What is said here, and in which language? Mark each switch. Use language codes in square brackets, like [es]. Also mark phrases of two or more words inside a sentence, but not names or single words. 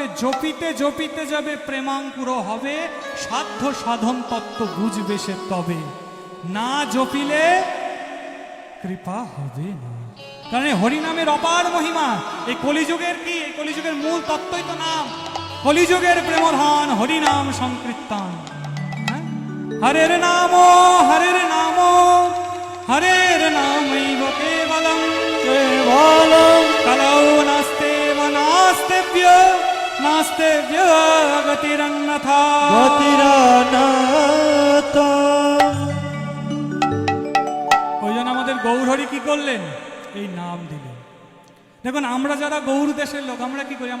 [bn] জপিতে জপিতে যাবে প্রেমাঙ্কুর হবে, সাধ্য সাধন তত্ত্ব বুঝবে সে তবে, না জপিলে কৃপা হবে না। কারণ এই হরিনামের অপার মহিমা। এই কলিযুগের কি? এই কলিযুগের মূল তত্ত্বই তো নাম। কলিযুগের প্রেমধন হরিনাম সংকীর্তন। [sa] হরের নাম, হরের নাম, হরের নামৈব কেবলম, কেবলম কলৌ নাস্তেব নাস্তেভ্য, নাস্তেভ্য গতিরন্যথা, গতিরানাথা। [bn] ওই জন্য আমাদের গৌরহরি কি করলেন? এই নাম দিলেন। দেখুন, আমরা যারা গৌর দেশের লোক, আমরা কি করি?